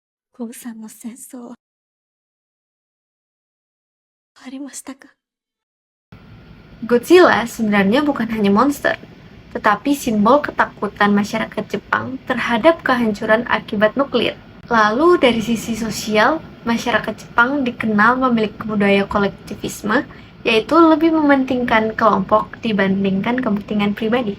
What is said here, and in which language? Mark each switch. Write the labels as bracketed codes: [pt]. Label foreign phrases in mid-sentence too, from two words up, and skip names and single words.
[ja] ゴーさんの戦争終わりましたか？ [id] Godzilla sebenarnya bukan hanya monster, tetapi simbol ketakutan masyarakat Jepang terhadap kehancuran akibat nuklir. Lalu dari sisi sosial, masyarakat Jepang dikenal memiliki budaya kolektivisme, yaitu lebih mementingkan kelompok dibandingkan kepentingan pribadi.